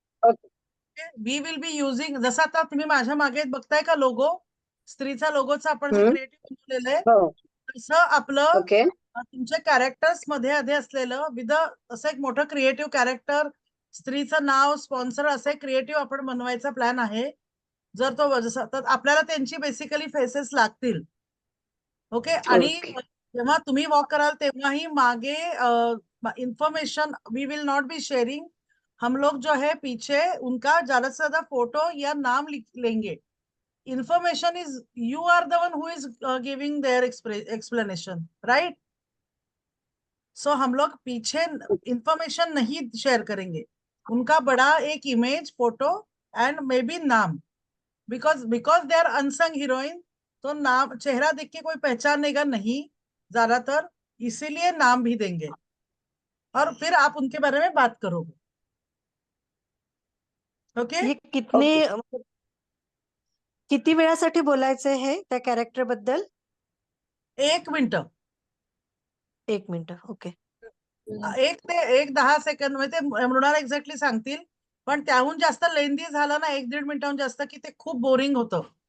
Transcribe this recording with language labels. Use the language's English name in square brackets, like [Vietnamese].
[English] we will be using, [Marathi] जसं आता तुम्ही माझ्या मागे बघताय का लोगो, स्त्रीचा लोगोचा आपण क्रिएटिव्ह बनवलेलं आहे, तसं आपलं तुमच्या कॅरेक्टर्स मध्ये आधी असलेलं विद असं एक मोठं क्रिएटिव्ह कॅरेक्टर, स्त्रीचं नाव, स्पॉन्सर, असे क्रिएटिव्ह आपण बनवायचा प्लॅन आहे. जर तो जसं तर आपल्याला त्यांची बेसिकली फेसेस लागतील. ओके. आणि जेव्हा तुम्ही वॉक कराल तेव्हाही मागे information [English] We will not be sharing. [Hindi] हम लोग जो है पीछे उनका ज्यादा से ज्यादा फोटो या नाम लिख लेंगे. [English] Information is you are the one who is giving their explanation, right? [Hindi] सो हम लोग पीछे इंफॉर्मेशन नहीं शेयर करेंगे. उनका बड़ा एक image, photo [English] and maybe [Hindi] नाम, [English] because they are unsung heroine, [Hindi] तो नाम चेहरा देख के कोई पहचानेगा नहीं ज्यादातर, इसीलिए नाम भी देंगे और फिर आप उनके बारे में बात करोगे. [English] Okay. [Marathi] किती वेळासाठी बोलायचं हे त्या कॅरेक्टर बद्दल? 1 मिनिट. 1 मिनिट. ओके. 1 ते 10 सेकंद मध्ये मृणाल एक्झॅक्टली सांगतील, पण त्याहून जास्त लेंदी झालं ना 1-1.5 मिनिटाहून जास्त की ते खूप बोरिंग होतं.